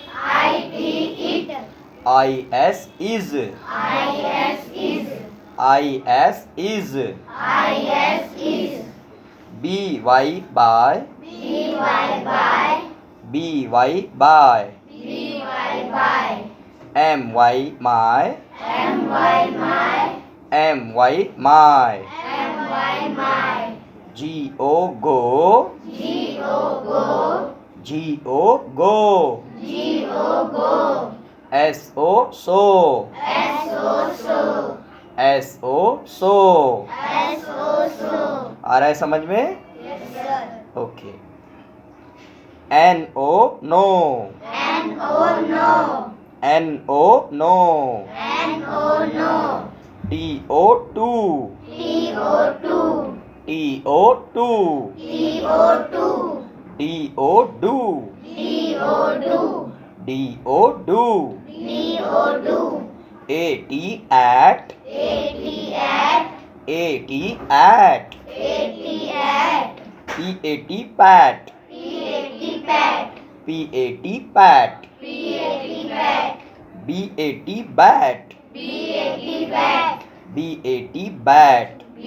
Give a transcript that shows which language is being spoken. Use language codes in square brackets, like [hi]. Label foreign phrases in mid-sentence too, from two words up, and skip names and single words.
[en] I-S is, I-S is, B-Y by, B-Y by, M-Y my, M-Y my, G-O go, G-O go, S-O so, S-O so। [hi] आ रहा है समझ में? ओके। [en] N-O no, N-O no, T-O two, T-O two, D-O do, D-O do, A-T at, A-T at, P-A-T pat, P-A-T pat, B-A-T bat, B-A-T bat,